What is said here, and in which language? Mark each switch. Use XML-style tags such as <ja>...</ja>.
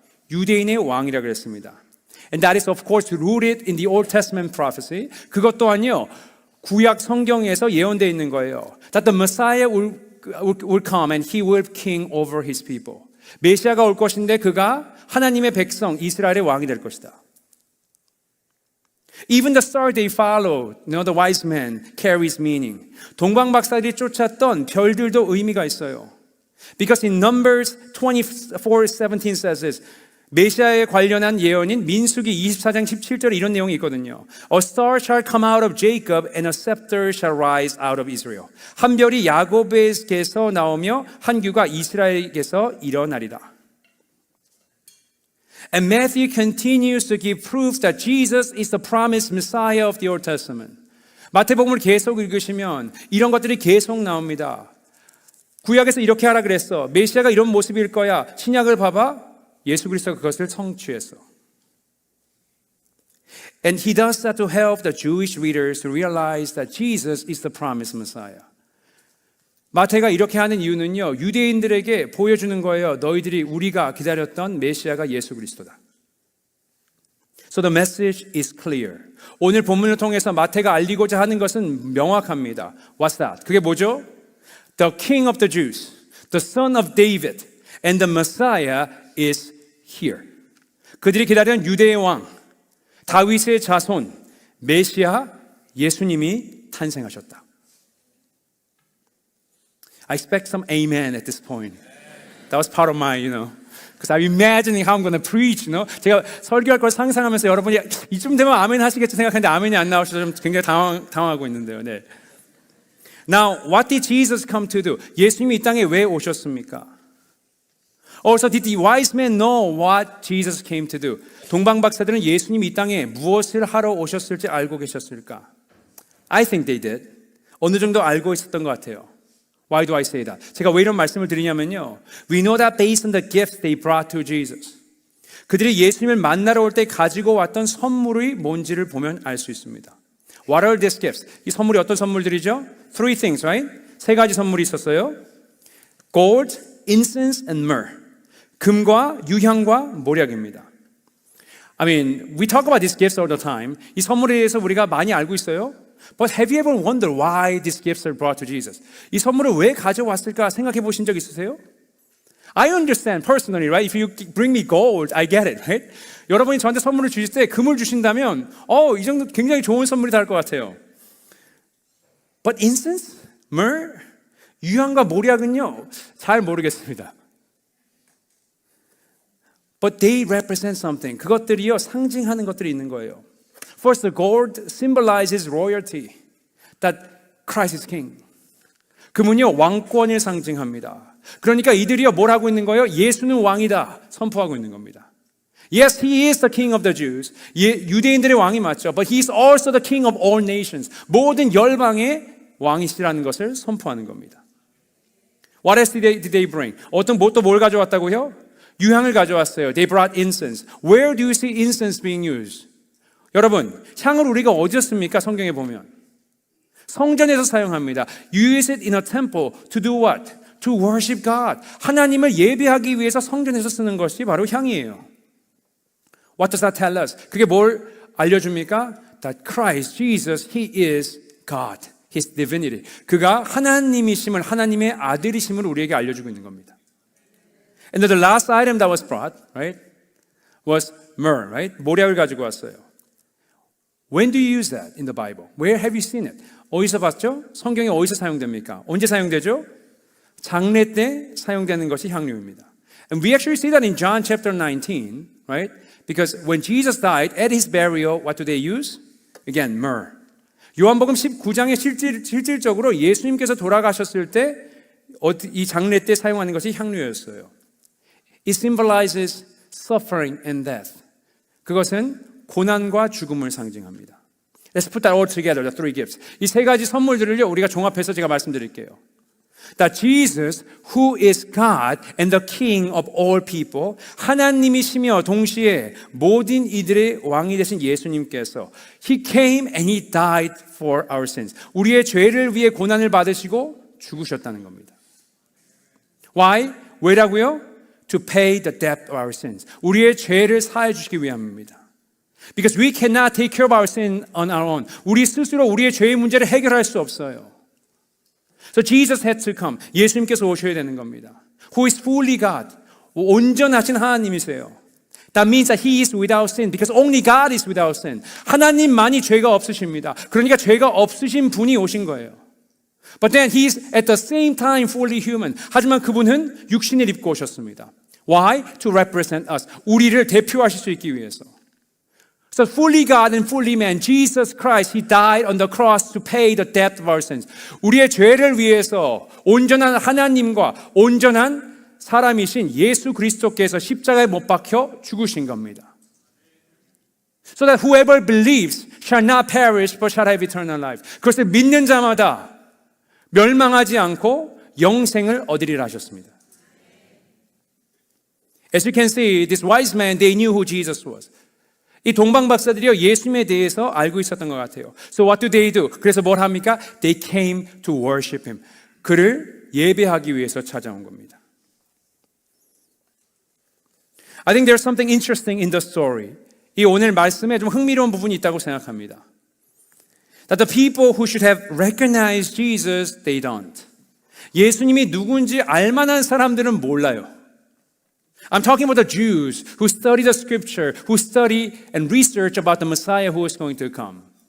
<ko>유대인의 왕이라 그랬습니다.</ko> <en>And that is of course rooted in the Old Testament prophecy.</en> <ko>그것 또한요, 구약 성경에서 예언되어 있는 거예요.</ko> <en>That the Messiah will come and he will king over his people.</en> <ko>메시아가 올 것인데 그가 하나님의 백성 이스라엘의 왕이 될 것이다.</ko> <en>Even the star they followed, the wise men, carries meaning.</en> <ko>동방 박사들이 쫓았던 별들도 의미가 있어요.</ko> <en>Because in Numbers 24:17 says this.</en> <ko>메시아에 관련한 예언인 민수기 24장 17절에 이런 내용이 있거든요.</ko> <en>A star shall come out of Jacob and a scepter shall rise out of Israel.</en> <ko>한 별이 야곱에게서 나오며 한 규가 이스라엘에게서 일어나리라. And Matthew continues to give proof that Jesus is the promised Messiah of the Old Testament. 마태복음을 계속 읽으시면 이런 것들이 계속 나옵니다. 구약에서 이렇게 하라 그랬어. 메시아가 이런 모습일 거야. 신약을 봐봐. 예수 그리스도가 그것을 성취했어.</ko> <en>And he does that to help the Jewish readers to realize that Jesus is the promised Messiah.</en> <ko>마태가 이렇게 하는 이유는요, 유대인들에게 보여주는 거예요. 너희들이 우리가 기다렸던 메시아가 예수 그리스도다.</ko> <en>So the message is clear.</en> <ko>오늘 본문을 통해서 마태가 알리고자 하는 것은 명확합니다.</ko> <en>What's that?</en> <ko>그게 뭐죠?</ko> <en>The King of the Jews, the Son of David, and the Messiah is here.</en> <ko>그들이 기다리는 유대의 왕, 다윗의 자손, 메시아, 예수님이 탄생하셨다.</ko> <en>I expect some amen at this point. That was part of my, because I'm imagining how I'm going to preach,</en> <ko>제가 설교할 걸 상상하면서 여러분이 이쯤 되면 아멘 하시겠지 생각했는데 아멘이 안 나오셔서 좀 굉장히 당황하고 있는데요. 네.</ko> <en>Now, what did Jesus come to do?</en> <ko>예수님이 이 땅에 왜 오셨습니까?</ko> <en>Also, did the wise men know what Jesus came to do?</en> <ko>동방 박사들은 예수님이 이 땅에 무엇을 하러 오셨을지 알고 계셨을까?</ko> <en>I think they did.</en> <ko>어느 정도 알고 있었던 것 같아요.</ko> <en>Why do I say that?</en> <ko>제가 왜 이런 말씀을 드리냐면요.</ko> <en>We know that based on the gifts they brought to Jesus.</en> <ko>그들이 예수님을 만나러 올 때 가지고 왔던 선물이 뭔지를 보면 알 수 있습니다.</ko> <en>What are these gifts?</en> <ko>이 선물이 어떤 선물들이죠?</ko> <en>Three things, right?</en> <ko>세 가지 선물이 있었어요.</ko> <en>Gold, incense, and myrrh.</en> <ko>금과 유향과 모략입니다.</ko> <en>I mean, we talk about these gifts all the time.</en> <ko>이 선물에 대해서 우리가 많이 알고 있어요.</ko> <en>But have you ever wondered why these gifts are brought to Jesus?</en> <ko>이 선물을 왜 가져왔을까 생각해 보신 적 있으세요?</ko> <en>I understand personally, right? If you bring me gold, I get it, right?</en> <ko>여러분이 저한테 선물을 주실 때 금을 주신다면, 이 정도 굉장히 좋은 선물이 될 것 같아요.</ko> <en>But incense, myrrh,</en> <ko>유향과 모략은요, 잘 모르겠습니다.</ko> <en>But they represent something.</en> <ko>그것들이요, 상징하는 것들이 있는 거예요.</ko> <en>First, the gold symbolizes royalty, that Christ is king.</en> <ko>금은요, 왕권을 상징합니다. 그러니까 이들이요, 뭘 하고 있는 거예요? 예수는 왕이다 선포하고 있는 겁니다.</ko> <en>Yes, he is the king of the Jews.</en> <ko>유대인들의 왕이 맞죠.</ko> <en>But he is also the king of all nations.</en> <ko>모든 열방의 왕이시라는 것을 선포하는 겁니다.</ko> <en>What else did they bring?</en> <ko>어떤 또 뭘 가져왔다고요? 유향을 가져왔어요.</ko> <en>They brought incense. Where do you see incense being used?</en> <ko>여러분, 향을 우리가 어디서 씁니까? 성경에 보면. 성전에서 사용합니다.</ko> <en>You use it in a temple to do what? To worship God.</en> <ko>하나님을 예배하기 위해서 성전에서 쓰는 것이 바로 향이에요.</ko> <en>What does that tell us?</en> <ko>그게 뭘 알려줍니까?</ko> <en>That Christ, Jesus, He is God. His divinity.</en> <ko>그가 하나님이심을, 하나님의 아들이심을 우리에게 알려주고 있는 겁니다.</ko> <en>And the last item that was brought, right, was myrrh, right?</en> <ko>모략을 가지고 왔어요.</ko> <en>When do you use that in the Bible? Where have you seen it?</en> <ko>어디서 봤죠? 성경에 어디서 사용됩니까? 언제 사용되죠? 장례 때 사용되는 것이 향료입니다.</ko> <en>And we actually see that in John chapter 19, right? Because when Jesus died, at his burial, what do they use? Again, myrrh.</en> <ko>요한복음 19장에 실질적으로 예수님께서 돌아가셨을 때 이 장례 때 사용하는 것이 향료였어요.</ko> <en>It symbolizes suffering and death.</en> <ko>그것은 고난과 죽음을 상징합니다.</ko> <en>Let's put that all together, the three gifts.</en> <ko>이 세 가지 선물들을요, 우리가 종합해서 제가 말씀드릴게요.</ko> <en>That Jesus, who is God and the King of all people,</en> <ko>하나님이시며 동시에 모든 이들의 왕이 되신 예수님께서</ko> <en>He came and He died for our sins.</en> <ko>우리의 죄를 위해 고난을 받으시고 죽으셨다는 겁니다.</ko> <en>Why?</en> <ko>왜라고요?</ko> <en>To pay the debt of our sins.</en> <ko>우리의 죄를 사해 주시기 위함입니다.</ko> <en>Because we cannot take care of our sin on our own.</en> <ko>우리 스스로 우리의 죄의 문제를 해결할 수 없어요.</ko> <en>So Jesus had to come.</en> <ko>예수님께서 오셔야 되는 겁니다.</ko> <en>Who is fully God.</en> <ko>온전하신 하나님이세요.</ko> <en>That means that He is without sin because only God is without sin.</en> <ko>하나님만이 죄가 없으십니다. 그러니까 죄가 없으신 분이 오신 거예요.</ko> <en>But then He is at the same time fully human.</en> <ko>하지만 그분은 육신을 입고 오셨습니다.</ko> <en>Why? To represent us.</en> <ko>우리를 대표하실 수 있기 위해서.</ko> <en>So fully God and fully man, Jesus Christ, He died on the cross to pay the debt of our sins.</en> <ko>우리의 죄를 위해서 온전한 하나님과 온전한 사람이신 예수 그리스도께서 십자가에 못 박혀 죽으신 겁니다.</ko> <en>So that whoever believes shall not perish but shall have eternal life.</en> <ko>그것을 믿는 자마다 멸망하지 않고 영생을 얻으리라 하셨습니다.</ko> <en>As you can see, this wise man, they knew who Jesus was.</en> <ko>이 동방 박사들이요 예수님에 대해서 알고 있었던 것 같아요.</ko> <en>So what do they do?</en> <ko>그래서 뭘 합니까?</ko> <en>They came to worship him.</en> <ko>그를 예배하기 위해서 찾아온 겁니다.</ko> <en>I think there's something interesting in the story.</en> <ko>이 오늘 말씀에 좀 흥미로운 부분이 있다고 생각합니다.</ko> <en>That the people who should have recognized Jesus, they don't.</en> <ko>예수님이 누군지 알만한 사람들은 몰라요.</ko> <en>I'm talking about the Jews who study the scripture, who study and research about the Messiah who is going to come.</en>